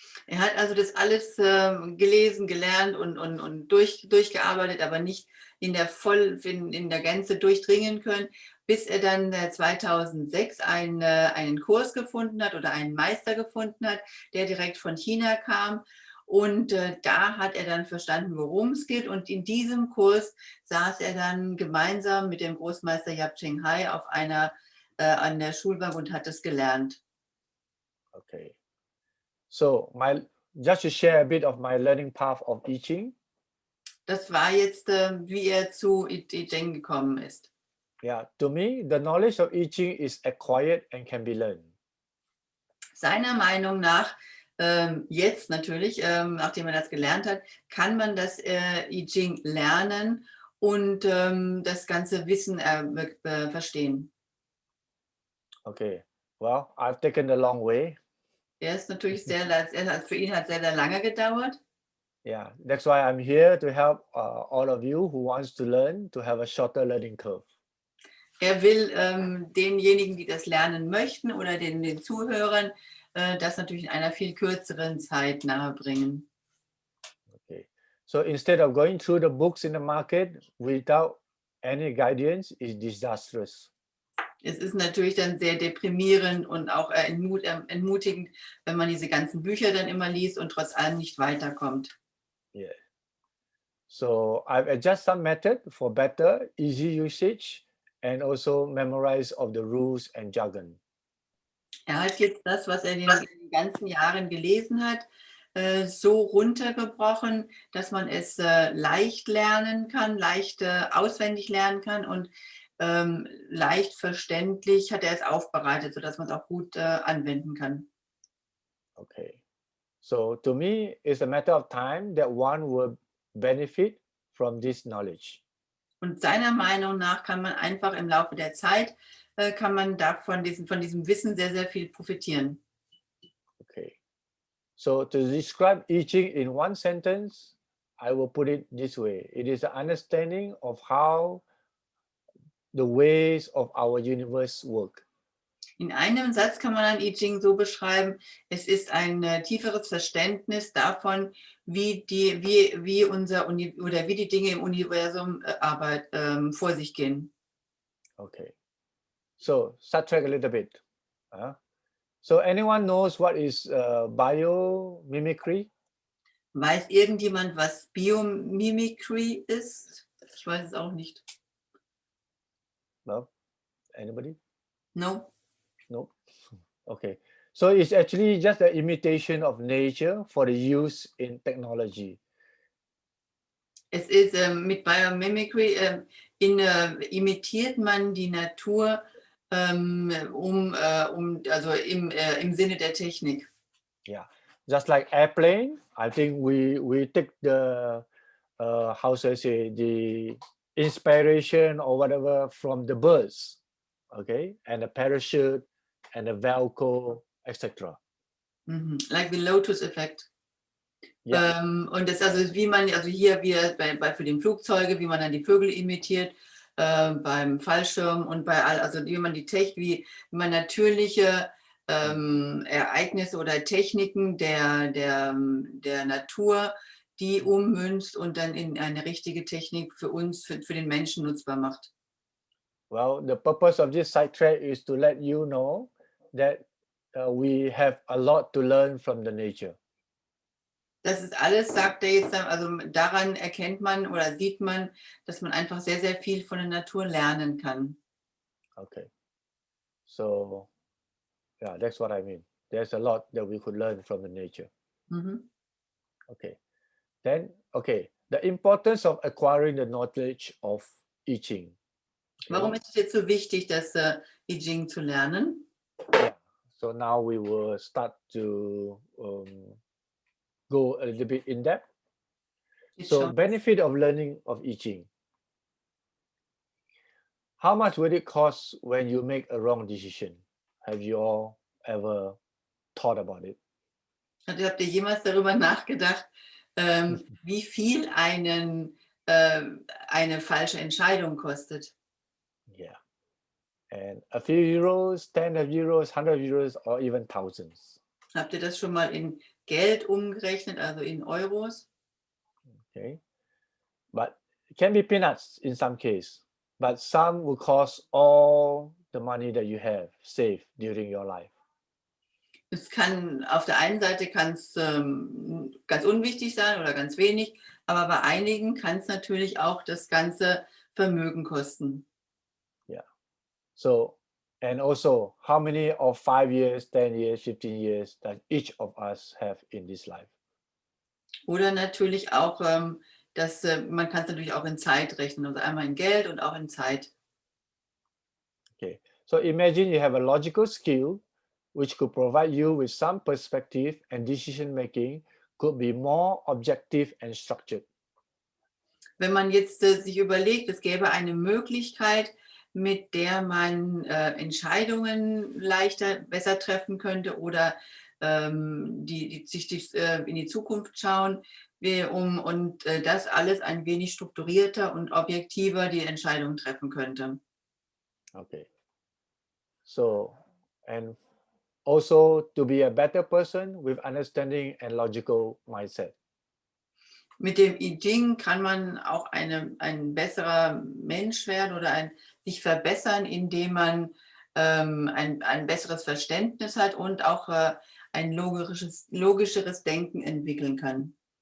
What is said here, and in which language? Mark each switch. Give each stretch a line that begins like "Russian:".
German: Er hat also das alles gelesen, gelernt und durchgearbeitet, aber nicht in der Gänze durchdringen können, bis er dann 2006 einen Kurs gefunden hat oder einen Meister gefunden hat, der direkt von China kam Und da hat er dann verstanden, worum es geht. Und in diesem Kurs saß er dann gemeinsam mit dem Großmeister Yap Cheng Hai auf an der Schulbank und hat es gelernt.
English: Okay. So just to share a bit of my learning path of I Ching.
German: Das war jetzt, wie er zu I Ging gekommen ist.
English: Yeah, to me, the knowledge of I Ching is acquired and can be learned.
German: Seiner Meinung nach, jetzt natürlich, nachdem er das gelernt hat, kann man das I Ching lernen und das ganze Wissen verstehen.
English: Okay, well, I've taken the long way.
German: Er ist natürlich für ihn hat sehr, sehr lange gedauert.
English: Yeah, that's why I'm here to help all of you who wants to learn to have a shorter learning curve.
German: Er will denjenigen, die das lernen möchten oder den Zuhörern, das natürlich in einer viel kürzeren Zeit nahebringen.
English: Okay, so instead of going through the books in the market without any guidance is disastrous.
German: Es ist natürlich dann sehr deprimierend und auch entmutigend, wenn man diese ganzen Bücher dann immer liest und trotz allem nicht weiterkommt.
English: Yeah. So I've adjusted some method for better, easy usage and also memorize of the rules and jargon.
German: Er hat jetzt das, was er in den ganzen Jahren gelesen hat, so runtergebrochen, dass man es leicht lernen kann, leicht auswendig lernen kann und leicht verständlich hat er es aufbereitet, sodass man es auch gut anwenden kann.
English: Okay, so to me, it's a matter of time that one will benefit from this knowledge.
German: Und seiner Meinung nach kann man einfach im Laufe der Zeit, kann man von diesem Wissen sehr, sehr viel profitieren.
English: Okay, so to describe I Ching in one sentence, I will put it this way. It is an understanding of how the ways of our universe work.
German: In einem Satz kann man I Ching so beschreiben, es ist ein tieferes Verständnis davon, wie die Dinge im Universum vor sich gehen.
English: Okay, so sidetrack a little bit. So anyone knows what is biomimicry?
German: Weiß irgendjemand, was Biomimicry ist? Ich weiß es auch nicht.
English: No? Anybody? No? No? Okay. So it's actually just an imitation of nature for the use in technology.
German: Es ist mit Biomimicry, imitiert man die Natur also im Sinne der Technik.
English: Yeah, just like airplane, I think we take the how should I say, the inspiration or whatever from the birds, okay, and the parachute and the Velcro, etc. Like the Lotus Effect. Yeah.
German: Und das also wie man, also hier für den Flugzeuge, wie man dann die Vögel imitiert, beim Fallschirm und also wie man wie man natürliche Ereignisse oder Techniken der Natur, die ummünzt und dann in eine richtige Technik für uns, für den Menschen nutzbar macht.
English: Well, the purpose of this sidetrack is to let you know that we have a lot to learn from the nature.
German: Das ist alles, sagt er jetzt, also daran erkennt man oder sieht man, dass man einfach sehr, sehr viel von der Natur lernen kann.
English: Okay, so yeah, that's what I mean. There's a lot that we could learn from the nature. Okay, then, okay, the importance of acquiring the knowledge of I Ching. Okay.
German: Warum ist es jetzt so wichtig, das I Ging zu lernen?
English: Yeah. So now we will start to go a little bit in depth. So benefit of learning of I Ching. How much will it cost when you make a wrong decision? Have you all ever thought about it?
German: Habt ihr jemals darüber nachgedacht, wie viel eine falsche Entscheidung kostet?
English: Yeah. And a few euros, 10 euros, 100 euros, or even thousands.
German: Habt ihr das schon mal in Geld umgerechnet, also in Euros?
English: Okay. But it can be peanuts in some case, but some will cost all the money that you have saved during your life.
German: Es kann auf der einen Seite kann es ganz unwichtig sein oder ganz wenig, aber bei einigen kann es natürlich auch das ganze Vermögen kosten.
English: Yeah. So, and also, how many of 5 years, 10 years, 15 years that each of us have in this life?
German: Oder natürlich auch, man kann es natürlich auch in Zeit rechnen, also einmal in Geld und auch in Zeit.
English: Okay. So imagine you have a logical skill which could provide you with some perspective, and decision making could be more objective and structured.
German: Wenn man jetzt sich überlegt, es gäbe eine Möglichkeit, mit der man Entscheidungen besser treffen könnte oder sich in die Zukunft schauen, und das alles ein wenig strukturierter und objektiver die Entscheidungen treffen könnte.
English: Okay. So, and also to be a better person with understanding and logical mindset.
German: Mit dem I Ging kann man auch ein besserer Mensch werden oder sich verbessern, indem man ein besseres Verständnis hat und auch ein logischeres Denken entwickeln kann.